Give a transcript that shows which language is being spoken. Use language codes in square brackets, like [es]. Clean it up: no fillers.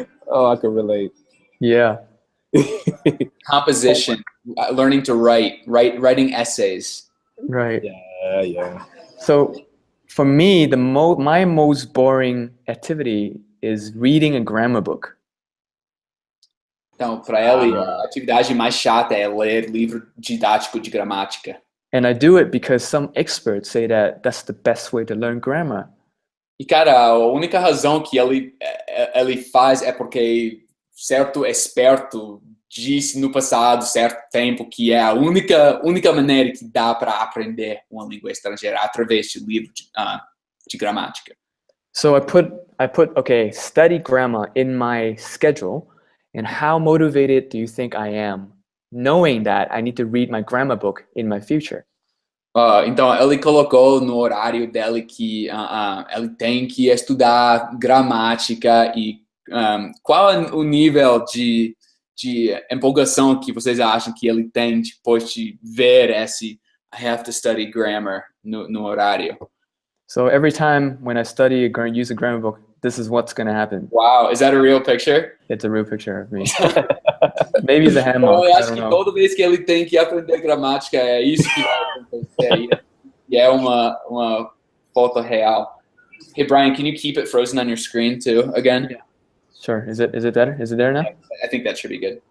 [en] Oh, I can relate. Yeah. Composition, learning to writing essays. Right. Yeah. So for me, my most boring activity is reading a grammar book. [pt] Então, para ela, a atividade mais chata é ler livro didático de gramática. [en] And I do it because some experts say that that's the best way to learn grammar. [pt] E, cara, a única razão que ele faz é porque certo esperto disse no passado, certo tempo, que é a única maneira que dá para aprender uma língua estrangeira através de livro de gramática. [en] So I put okay, study grammar in my schedule. And how motivated do you think I am, knowing that I need to read my grammar book in my future? [pt] Então, ele colocou no horário dele que ele tem que estudar gramática e qual é o nível de empolgação que vocês acham que ele tem depois de ver esse [en] I have to study grammar [pt] no horário? [en] So every time when I use a grammar book, this is what's going to happen. Wow, is that a real picture? It's a real picture of me. Maybe it's a hand mark. [pt] Eu acho que toda vez que ele tem que aprender gramática é isso que vai acontecer. E é uma foto real. [en] Hey Brian, can you keep it frozen on your screen too again? Yeah. Sure. Is it better? Is it there now? I think that should be good.